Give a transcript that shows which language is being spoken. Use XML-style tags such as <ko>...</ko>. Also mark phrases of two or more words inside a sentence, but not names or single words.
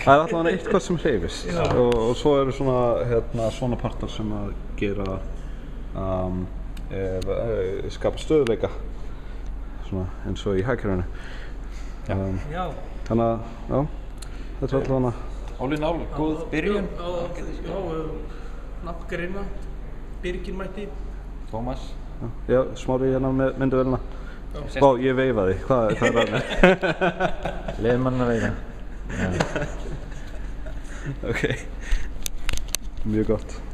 <is>Það er allavega eitthvað sem hreyfist og svo eru svona partar sem að gera skapa stöðuleika svona eins og í hagkerfinu. Já. Þannig að, já, þetta er allavega</is> <en>All in all,</en> <is>góð byrjun. Já, nafngreina, Birgir mætti. Tómas. Já, Smári hérna með myndavélina. Vá, ég veifaði, hvað er það með? Leyfum hann að veifa. Ok, mjög gott.</is>